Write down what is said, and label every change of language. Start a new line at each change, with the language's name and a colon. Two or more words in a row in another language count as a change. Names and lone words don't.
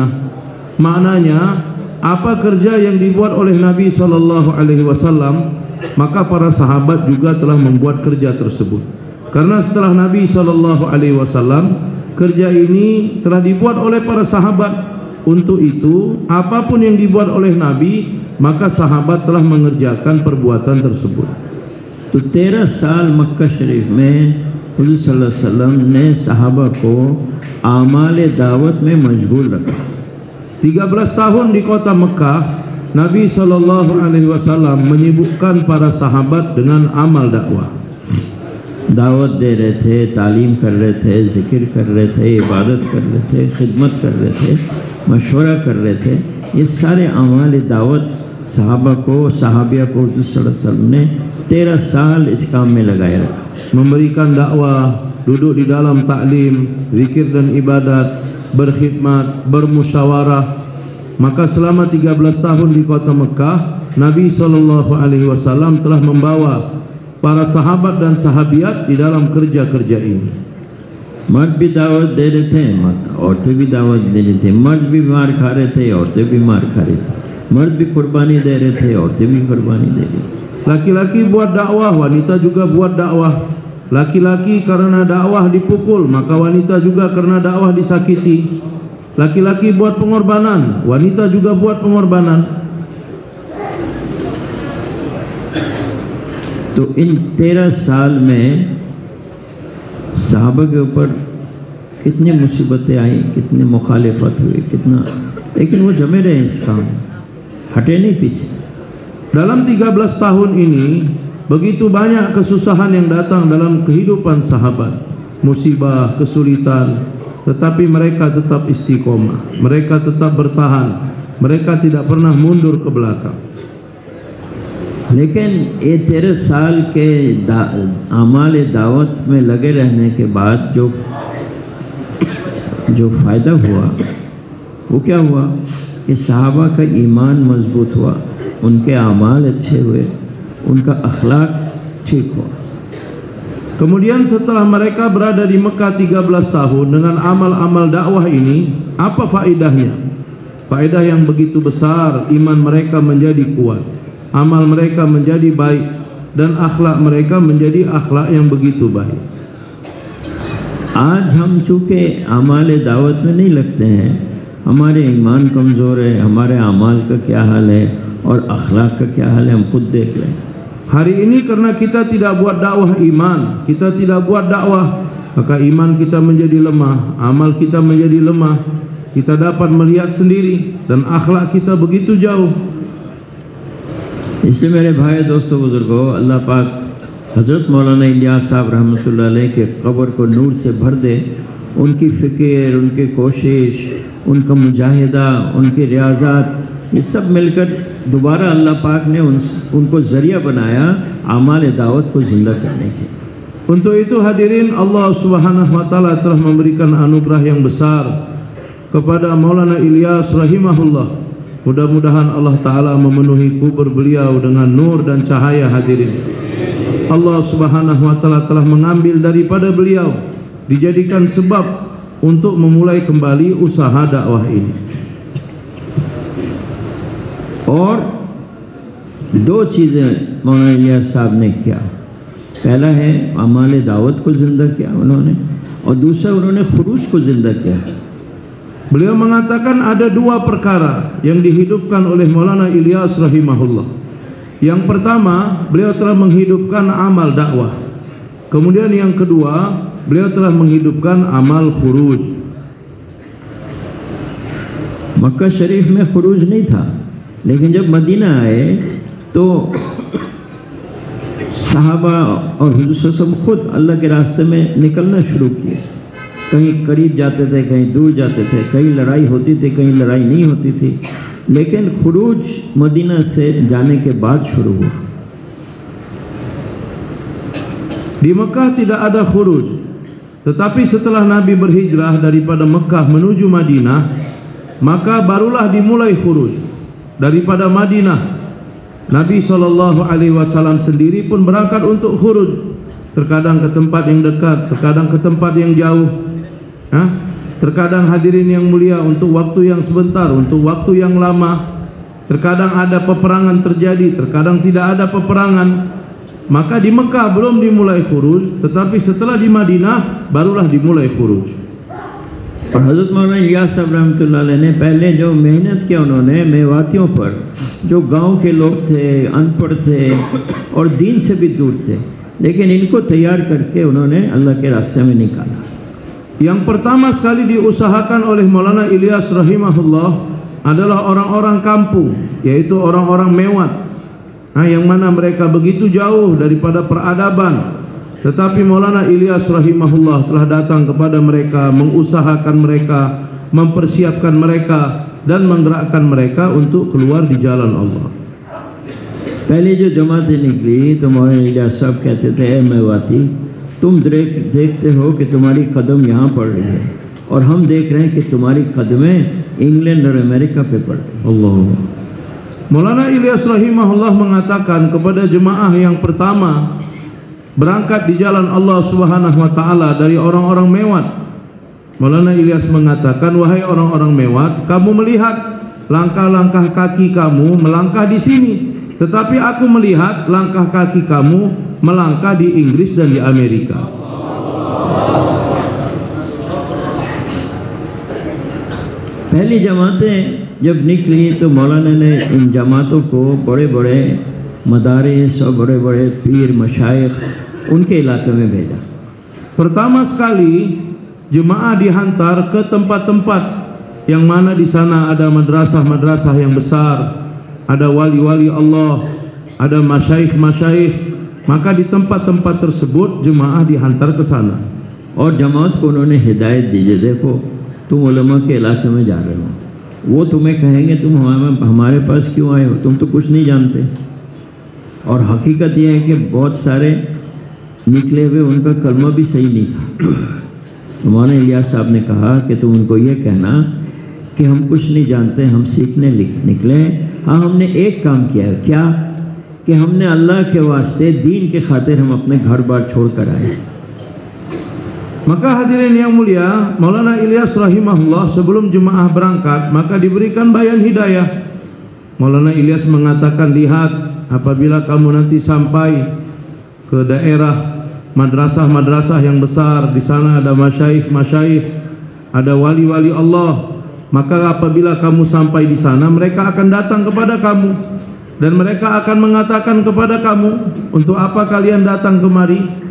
Indonesian: Maknanya, apa kerja yang dibuat oleh Nabi SAW, maka para sahabat juga telah membuat kerja tersebut. Karena setelah Nabi SAW, kerja ini telah dibuat oleh para sahabat. Untuk itu, apapun yang dibuat oleh Nabi, maka sahabat telah mengerjakan perbuatan tersebut.
Hindi: तो 13 साल मक्का शरीफ में हुज़ूर
Arabic: صلى الله عليه وسلم
Hindi: ने सहाबा को आमाल दावत में मशगूल रखा।
Indonesian: 13 tahun di kota Mekah, Nabi
Arabic: صلى الله عليه وسلم
Indonesian: menyibukkan para sahabat dengan amal dakwah.
Hindi: दावत दे रहे थे, तालीम कर रहे थे, जिक्र कर रहे थे, इबादत कर रहे थे, खिदमत कर रहे थे, मशवरा कर रहे थे। ये सारे अमाल दावत सहाबा को, सहाबिया को हुज़ूर
Arabic: صلى الله عليه وسلم
Hindi: ने 13 साल इस काम में लगाया रखा।
Indonesian: Memberikan dakwah, duduk di dalam taklim, zikir dan ibadat, berkhidmat, bermusyawarah. Maka selama 13 tahun di kota Mekah, Nabi
Arabic: صلى الله عليه وسلم
Indonesian: telah membawa para sahabat dan sahabiat di dalam kerja-kerja ini.
Hindi: मर्द भी दावत दे रहे थे, औरतें भी दावत दे रही थी। मर्द भी मार खा रहे थे, औरतें भी मार खा रही थी। मर्द भी कुर्बानी दे रहे थे, औरतें भी कुर्बानी दे रही थी।
Indonesian: Laki-laki buat dakwah, wanita juga buat dakwah. Laki-laki karena dakwah dipukul, maka wanita juga karena dakwah disakiti. Laki-laki buat pengorbanan, wanita juga buat pengorbanan.
Hindi: तो इन 13 साल में सहाबा के ऊपर कितनी मुसीबतें आई, कितनी मुखालिफत हुई, कितना, लेकिन वो जमे रहे इस काम, हटे नहीं पीछे।
Indonesian: Dalam 13 tahun ini, begitu banyak kesusahan yang datang dalam kehidupan sahabat, musibah, kesulitan, tetapi mereka tetap istiqomah, mereka tetap bertahan, mereka tidak pernah mundur ke belakang.
Hindi: लेकिन ये 13 साल के आमाल दावत में लगे रहने के बाद जो फ़ायदा हुआ वो क्या हुआ कि सहाबा का ईमान मजबूत हुआ, उनके आमाल अच्छे हुए, उनका अखलाक ठीक हुआ।
Indonesian: Kemudian setelah mereka berada di Mekah 13 tahun dengan amal-amal dakwah ini, apa faedahnya? Faedah yang begitu besar, iman mereka menjadi kuat, amal mereka menjadi baik, dan akhlak mereka menjadi akhlak yang begitu baik.
Hindi: आज हम चूँकि आमाल दावत में नहीं लगते हैं, हमारे ईमान कमज़ोर है, हमारे आमाल का क्या हाल है और अखलाक का क्या हाल है, हम खुद देख लें।
Indonesian: Hari ini karena kita tidak buat dakwah iman, kita tidak buat dakwah, maka iman kita menjadi lemah, amal kita menjadi lemah. Kita dapat melihat sendiri dan akhlak kita begitu jauh.
Hindi: इसलिए मेरे भाई दोस्तों बुजुर्गों, अल्लाह पाक हज़रत मौलाना इलियास साहब
Arabic: رحمة الله عليه
Hindi: के कब्र को नूर से भर दे। उनकी फ़िक्र, उनकी कोशिश, उनका मुजाहिदा, उनकी रियाज़ात, ये सब मिलकर दोबारा अल्लाह पाक ने उनको ज़रिया बनाया आमाल दावत को ज़िंदा करने के।
Indonesian: Untuk itu hadirin,
Arabic: الله سبحانه وتعالى
Indonesian: telah memberikan anugerah yang besar kepada Maulana Ilyas rahimahullah. Mudah-mudahan
Arabic: الله تعالى
Indonesian: memenuhi kubur beliau dengan nur dan cahaya. Hadirin,
Arabic: الله سبحانه وتعالى
Indonesian: telah mengambil daripada beliau, dijadikan sebab untuk memulai kembali usaha dakwah ini.
Hindi: और दो चीज़ें मौलाना इलियास साहब ने किया। पहला है अमाल दावत को ज़िंदा किया उन्होंने, और दूसरा उन्होंने खुरूज को ज़िंदा किया।
Indonesian: Beliau mengatakan ada dua perkara yang dihidupkan oleh Maulana Ilyas rahimahullah. Yang pertama, beliau telah menghidupkan amal dakwah. Kemudian yang kedua, beliau telah menghidupkan amal khuruj.
Hindi: मक्का शरीफ में खुरूज नहीं था, लेकिन जब मदीना आए तो सहाबा और हुज़ूर
Arabic: صلى الله عليه وسلم
Hindi: खुद अल्लाह के रास्ते में निकलना शुरू किए। कहीं करीब जाते थे, कहीं दूर जाते थे, कहीं लड़ाई होती थी, कहीं लड़ाई नहीं होती थी, लेकिन खुरूज मदीना से जाने के बाद शुरू हुआ।
Indonesian: Di Mekah tidak ada khuruj, tetapi setelah Nabi berhijrah daripada Mekah menuju Madinah, maka barulah dimulai khuruj. Daripada Madinah, Nabi SAW sendiri pun berangkat untuk khuruj. Terkadang ke tempat yang dekat, terkadang ke tempat yang jauh. Terkadang hadirin yang mulia untuk waktu yang sebentar, untuk waktu yang lama. Terkadang ada peperangan terjadi, terkadang tidak ada peperangan. Maka di Mekah belum dimulai khuruj, tetapi setelah di Madinah barulah dimulai khuruj.
Hindi: हज़रत मौलाना इलियास साहब
Arabic: رحمة الله عليه
Hindi: ने पहले जो मेहनत किया उन्होंने मेवातियों पर, जो गांव के लोग थे, अनपढ़ थे और दीन से भी दूर थे, लेकिन इनको तैयार करके उन्होंने अल्लाह के रास्ते में निकाला।
Indonesian: Yang pertama sekali diusahakan oleh Maulana Ilyas rahimahullah adalah orang-orang kampung, yaitu orang-orang Mewat, yang mana mereka begitu jauh daripada peradaban. Tetapi Maulana Ilyas rahimahullah telah datang kepada mereka, mengusahakan mereka, mempersiapkan mereka dan menggerakkan mereka untuk keluar di jalan Allah.
Hindi: पहले जो जमातें निकली तो मौलाना इलियास साहब कहते थे, ए मेवाती, तुम देखते हो कि तुम्हारी कदम यहाँ पड़ रही है और हम देख रहे हैं कि तुम्हारी कदमें इंग्लैंड और अमेरिका पे पड़ रही है।
Indonesian: Allah. Maulana Ilyas rahimahullah mengatakan kepada jemaah yang pertama berangkat di jalan
Arabic: الله سبحانه وتعالى
Indonesian: dari orang-orang Mewat. Maulana Ilyas mengatakan, wahai orang-orang Mewat, kamu melihat langkah-langkah kaki kamu melangkah di sini, tetapi aku melihat langkah kaki kamu melangkah di Inggris dan di Amerika.
Hindi: पहली जमातें जब निकली तो मौलाना ने इन जमातों को बड़े बड़े मदारिस और बड़े बड़े पीर मशाइख उनके इलाके में भेजा।
Indonesian: Pertama sekali jemaah dihantar ke tempat-tempat yang mana di sana ada madrasah-madrasah yang besar, ada wali-wali Allah, ada masyaikh-masyaikh. Maka di tempat-tempat tersebut jemaah dihantar ke sana.
Hindi: और जमात को उन्होंने हिदायत दी, देखो तुम उलमा के इलाके में जा रहे हो, वो तुम्हें कहेंगे तुम हमारे पास क्यों आए हो, तुम तो कुछ नहीं जानते। और हकीकत यह है कि बहुत सारे निकले हुए उनका कलमा भी सही नहीं था। तो मौलाना इलियास साहब ने कहा कि तुम उनको ये कहना कि हम कुछ नहीं जानते, हम सीखने निकले। हाँ, हमने एक काम किया है, क्या कि हमने अल्लाह के वास्ते दीन के खातिर हम अपने घर बार छोड़ कर आए।
Indonesian: Maka hadirin yang mulia, Maulana Ilyas rahimahullah sebelum jemaah berangkat maka diberikan bayan hidayah. Maulana Ilyas mengatakan, lihat, apabila kamu nanti sampai ke daerah madrasah-madrasah yang besar, di sana ada masyaikh-masyaikh, ada wali-wali Allah, maka apabila kamu sampai di sana mereka akan datang kepada kamu dan mereka akan mengatakan kepada kamu, untuk apa kalian datang kemari?